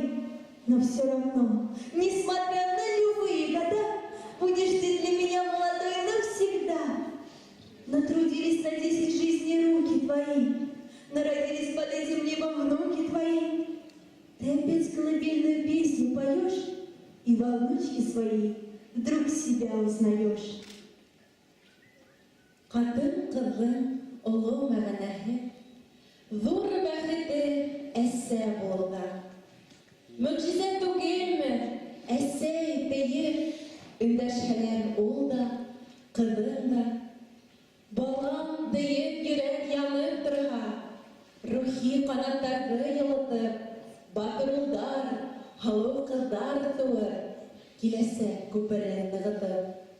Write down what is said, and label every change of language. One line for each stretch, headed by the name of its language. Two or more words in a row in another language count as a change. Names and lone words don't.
Russian: Но все равно, несмотря на любые года, будешь ты для меня молодой навсегда. Натрудились на 10 жизней руки твои, народились под этим небом внуки твои. Ты опять колыбельную песню поешь, и во внучке своей вдруг себя узнаешь.
Bashkir: Катын кызын олы мәгънәһе, зур бәхете әсә булган. Мөғжизә түгелме, әсәй, бәйер, өндәшһәләр ул да, кызың да. Балам диеп йөрәк янып торһа, рухи канаттарды йылытып, батыр улдар, һылыу кыздар тыуыр, киләсәк күперен нығытып.